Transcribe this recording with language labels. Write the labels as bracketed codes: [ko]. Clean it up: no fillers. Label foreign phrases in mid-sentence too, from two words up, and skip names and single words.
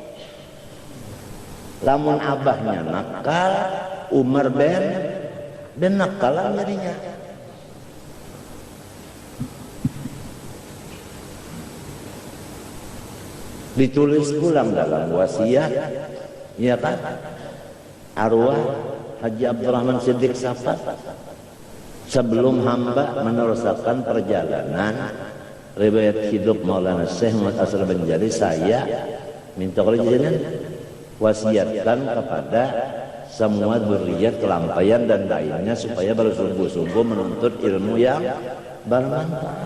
[bjn] Lamun abahnya nakal, Umar ben nakal jadinya. [id] Ditulis ulang dalam wasiat, ya kan? Arwah Haji Abdurrahman Siddiq Safar sebelum hamba meneruskan perjalanan riwayat hidup Maulana Syekh Muhammad Asrar Banjari, saya minta kalian wasiatkan kepada semua dzurriyyat kelampaian dan lainnya supaya bersungguh-sungguh menuntut ilmu yang bermanfaat.